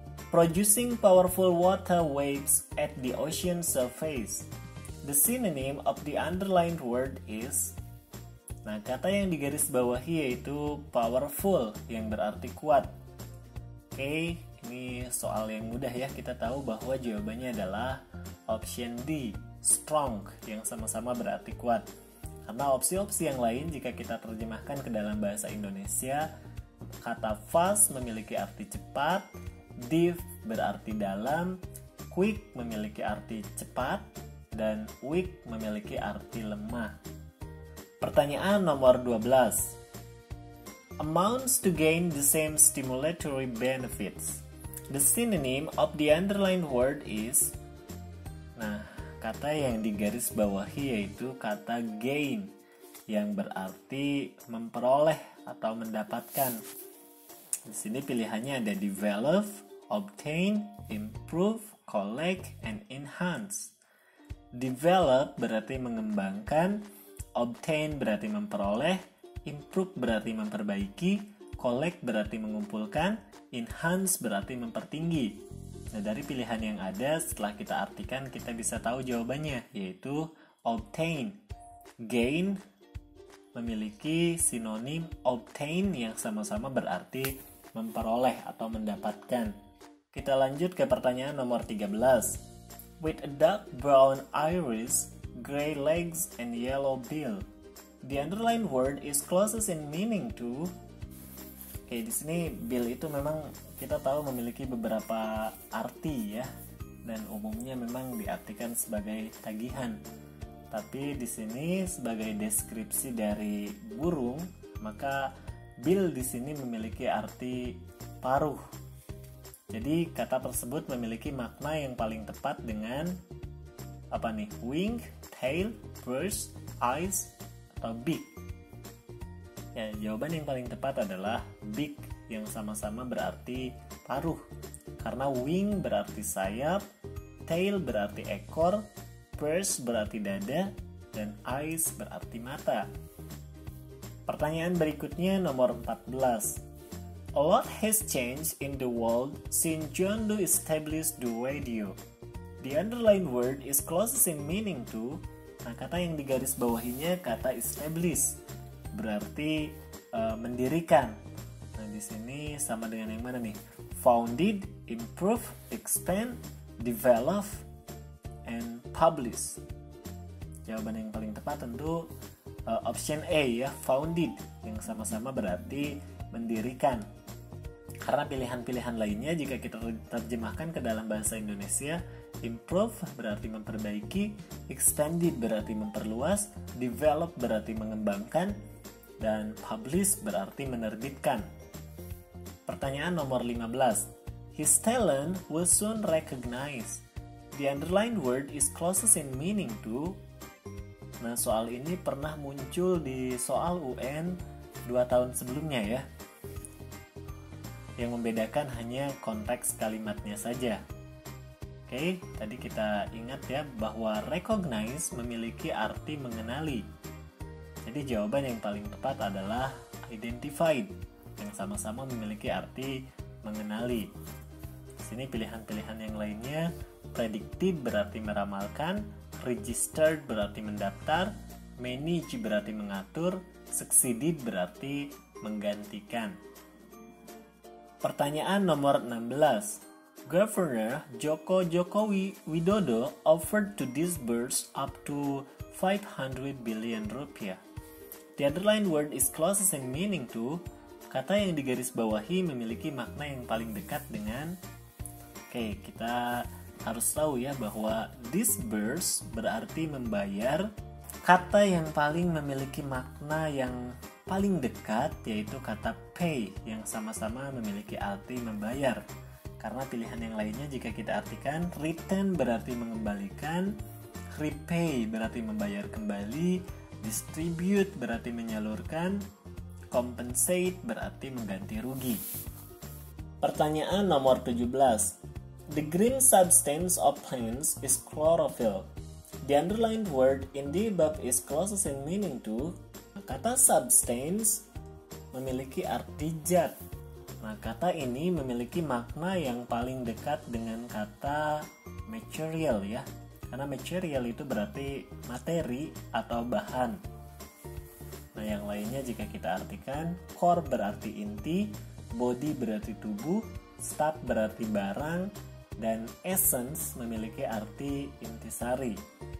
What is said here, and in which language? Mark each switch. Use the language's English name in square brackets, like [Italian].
[English] Producing powerful water waves at the ocean surface. The synonym of the underlined word is. [Indonesian] Nah, kata yang digarisbawahi yaitu powerful, yang berarti kuat. Oke, ini soal yang mudah ya. Kita tahu bahwa jawabannya adalah option D, strong, yang sama-sama berarti kuat. Karena opsi-opsi yang lain jika kita terjemahkan ke dalam bahasa Indonesia, kata fast memiliki arti cepat, deep berarti dalam, quick memiliki arti cepat, dan weak memiliki arti lemah. Pertanyaan nomor 12. [English] Amounts to gain the same stimulatory benefits. The synonym of the underlined word is. [Indonesian] Nah, kata yang digarisbawahi yaitu kata gain, yang berarti memperoleh atau mendapatkan. Di sini pilihannya ada develop, obtain, improve, collect, and enhance. Develop berarti mengembangkan, obtain berarti memperoleh, improve berarti memperbaiki, collect berarti mengumpulkan, enhance berarti mempertinggi. Nah, dari pilihan yang ada setelah kita artikan, kita bisa tahu jawabannya, yaitu obtain. Gain memiliki sinonim obtain yang sama-sama berarti memperoleh atau mendapatkan. Kita lanjut ke pertanyaan nomor 13. [English] With a dark brown iris, gray legs, and yellow bill. The underlined word is closest in meaning to. [Indonesian] Oke, di sini bill itu memang kita tahu memiliki beberapa arti ya, dan umumnya memang diartikan sebagai tagihan. Tapi di sini sebagai deskripsi dari burung, maka bill di sini memiliki arti paruh. Jadi kata tersebut memiliki makna yang paling tepat dengan apa nih? Wing, tail, burst, eyes, atau beak. Ya, jawaban yang paling tepat adalah beak, yang sama-sama berarti paruh. Karena wing berarti sayap, tail berarti ekor, burst berarti dada, dan eyes berarti mata. Pertanyaan berikutnya nomor 14. [English] A lot has changed in the world since John Doe established the radio. The underlined word is closest in meaning to. [Indonesian] Nah, kata yang digarisbawahinya kata establish, berarti mendirikan. Nah, di sini sama dengan yang mana nih? [English] Founded, improve, expand, develop, and publish. [Indonesian] Jawaban yang paling tepat tentu option A ya, founded, yang sama-sama berarti mendirikan. Karena pilihan-pilihan lainnya jika kita terjemahkan ke dalam bahasa Indonesia, improve berarti memperbaiki, expanded berarti memperluas, develop berarti mengembangkan, dan publish berarti menerbitkan. Pertanyaan nomor 15. [English] His talent was soon recognized. The underlined word is closest in meaning to. [Indonesian] Nah, soal ini pernah muncul di soal UN 2 tahun sebelumnya ya. Yang membedakan hanya konteks kalimatnya saja. Oke, tadi kita ingat ya bahwa recognize memiliki arti mengenali. Jadi jawaban yang paling tepat adalah identified, yang sama-sama memiliki arti mengenali. Di sini pilihan-pilihan yang lainnya, predicted berarti meramalkan, registered berarti mendaftar, manage berarti mengatur, succeeded berarti menggantikan. Pertanyaan nomor 16. [English] Governor Joko Widodo offered to disburse up to 500 billion rupiah. The underlined word is closest in meaning to. [Indonesian] Kata yang digarisbawahi memiliki makna yang paling dekat dengan. Oke, kita harus tahu ya bahwa disburse berarti membayar. Kata yang paling memiliki makna yang paling dekat yaitu kata pay yang sama-sama memiliki arti membayar. Karena pilihan yang lainnya jika kita artikan, return berarti mengembalikan, repay berarti membayar kembali, distribute berarti menyalurkan, compensate berarti mengganti rugi. Pertanyaan nomor 17. [English] The green substance of plants is chlorophyll. The underlined word in the above is closest in meaning to. [Indonesian] Kata substance memiliki arti zat. Nah, kata ini memiliki makna yang paling dekat dengan kata material ya. Karena material itu berarti materi atau bahan. Nah, yang lainnya jika kita artikan, core berarti inti, body berarti tubuh, stuff berarti barang, dan essence memiliki arti intisari.